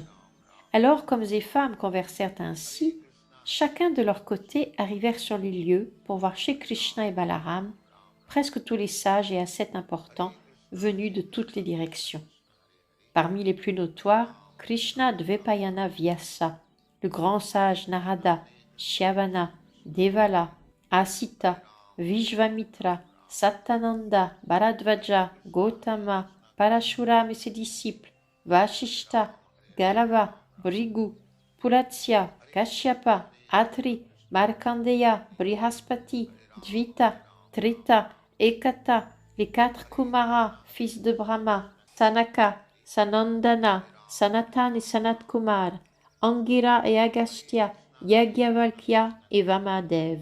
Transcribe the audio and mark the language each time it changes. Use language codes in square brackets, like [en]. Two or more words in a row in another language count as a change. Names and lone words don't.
[fr] Alors, qu'hommes et femmes conversèrent ainsi, chacun de leur côté arrivèrent sur les lieux pour voir Shri Krishna et Balaram, presque tous les sages et ascètes importants venus de toutes les directions. Parmi les plus notoires, Krishna Dvepayana Vyasa, le grand sage Narada, Shyavana, Devala, Asita, Vishvamitra, Satyananda, Bharadvaja, Gautama, Parashuram et ses disciples, Vashishta, Galava, Bhrigu, Pulatsya, Kashyapa, Atri, Markandeya, Brihaspati, Dvita, Trita, Ekata, les 4 Kumaras, fils de Brahma, Sanaka, Sanandana, Sanatan et Sanat Kumar, Angira et Agastya, Yagyavalkya et Vamadev.